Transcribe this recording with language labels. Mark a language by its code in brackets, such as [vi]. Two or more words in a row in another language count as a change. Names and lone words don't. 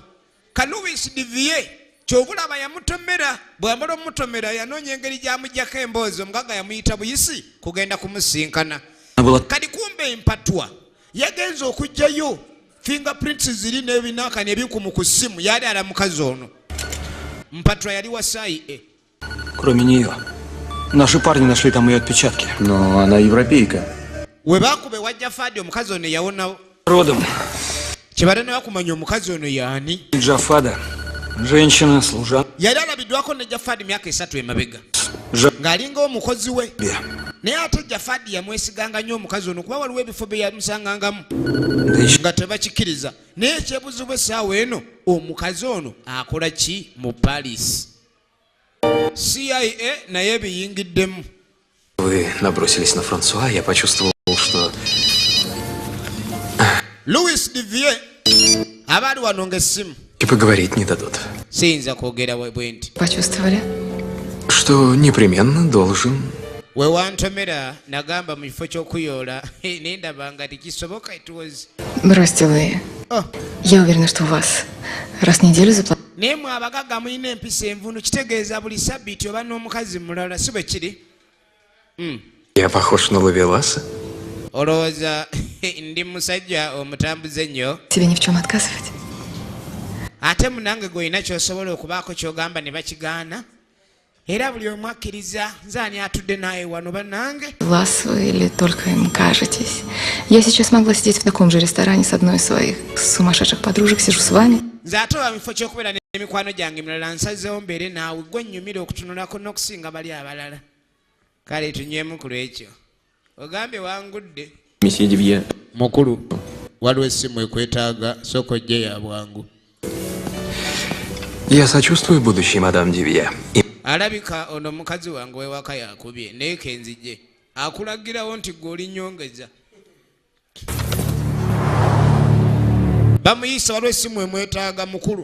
[lg] Ka Louis Divier kyobulaba yamutomera bw'amala omutomera yanoonya engeri gy'amuggyako emboozi omugagga yamuyita buyisi kugenda kumusinkana. Kati kumbe empatwa yagenza okujjayo fingerprints ziri n'ebinaakani ebikumu ku ssimu yali ala mukazi ono. Mpatwa yali wasaayi [ru] Кроме нее. Наши парни нашли там ее отпечатки. Но она европейка. [lg] we baakube wa Jafaadi omukazi ono yawonawo. [ru] Родом. [lg] Kibadde ne bakumanya omukazi ono yaani. [ru] Джафада. Женщина, служанка. [lg] Yali alabiddwako ne Jafaadi myaka 3 emabega ng'alinga omukozi we. Naye ate Jafaadi yamwesiganga nnyo omukazi ono kuba waliwo ebifo bye yamusangangamu nga tebakikkiriza. Naye ekyebuzibwa essaawa eno omukazi ono akola ki mu Paris? CIA naye biyingiddemu. [ru] Вы набросились на Франсуа, я почувствовал, что... [lg] Louis Divier abaali wano ng'essimu [ru] И поговорить не дадут. [lg] siyinza kwogera bwe nti [ru] почувствовали? Что непременно должен... [lg] we wantomera nagamba mu kifo ky'okuyoola naye ndaba nga tekisoboka ituwozi. [ru] Бросьте вы. Я уверена, что у вас раз в неделю заплатят. [lg] Naye mwe abagagga mulina empisa envunu kitegeeza buli sabbiiti oba n'omukazi mulala si bwe kiri? [ru] Я похож на Лавеласа? [lg] Olowooza ndi musajja omutambuze ennyo [ru] Тебе ни в чем отказывать. [lg] ate munange gw'olina ky'osobola okubaako ky'ogamba ne bakigaana era buli omu akkiriza nze ani atudde naye wano bannange. [ru] Ласу или только им кажетесь? Я сейчас могла сидеть в таком же ресторане с одной из своих сумасшедших подружек, сижу с вами. [lg] Nze ate oba mifo ky'okubeera n'emikwano gyange mirala nsazeewo mbeere naawe gwe nnyumira okutunulako n'okusinga bali abalala. Kale tunywemu ku lwekyo ogambye wangudde. [ru] Месье Дивье. [lg] Mukulu waliwo essimu ekwetaaga sooka ojje ya bwangu. [ru] Я сочувствую будущей мадам Дивье. [lg] Alabika ono mukazi wange wewaka yakubye naye kenzije akulagirawo nti gwe oli nnyongeza. Bamuyisa waliwo essimu emwetaaga mukulu.